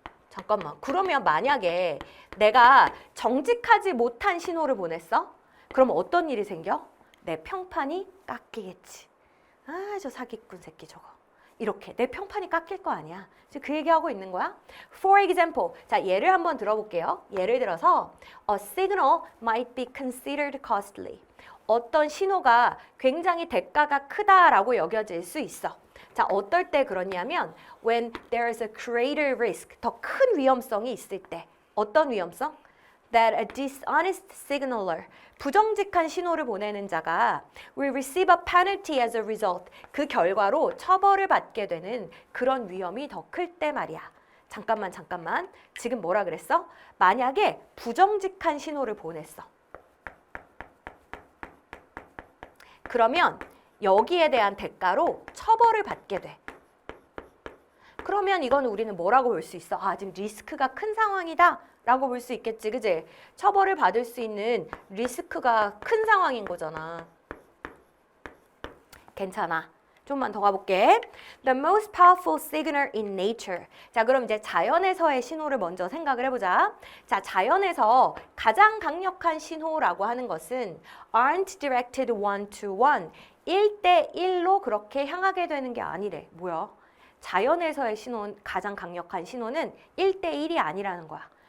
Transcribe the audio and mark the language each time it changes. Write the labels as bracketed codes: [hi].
[ko] 잠깐만, 그러면 만약에 내가 정직하지 못한 신호를 보냈어? 그럼 어떤 일이 생겨? 내 평판이 깎이겠지. 아, 저 사기꾼 새끼 저거. 이렇게 내 평판이 깎일 거 아니야. 지금 그 얘기하고 있는 거야. [en] For example, [ko] 자, 예를 한번 들어볼게요. 예를 들어서 [en] a signal might be considered costly. [ko] 어떤 신호가 굉장히 대가가 크다라고 여겨질 수 있어. 자, 어떨 때 그러냐면 [en] when there is a greater risk, [ko] 더 큰 위험성이 있을 때. 어떤 위험성? [en] That a dishonest signaler, [ko] 부정직한 신호를 보내는 자가 [en] will receive a penalty as a result, [ko] 그 결과로 처벌을 받게 되는 그런 위험이 더 클 때 말이야. 잠깐만. 지금 뭐라 그랬어? 만약에 부정직한 신호를 보냈어. 그러면 여기에 대한 대가로 처벌을 받게 돼. 그러면 이건 우리는 뭐라고 볼 수 있어? 아, 지금 리스크가 큰 상황이다 라고 볼 수 있겠지, 그지? 처벌을 받을 수 있는 리스크가 큰 상황인 거잖아. 괜찮아. 좀만 더 가볼게. [en] The most powerful signal in nature. [ko] 자, 그럼 이제 자연에서의 신호를 먼저 생각을 해보자. 자, 자연에서 가장 강력한 신호라고 하는 것은 [en] aren't directed one to one. [ko] 1대1로 그렇게 향하게 되는 게 아니래. 뭐야? 자연에서의 신호는, 가장 강력한 신호는 1대1이 아니라는 거야.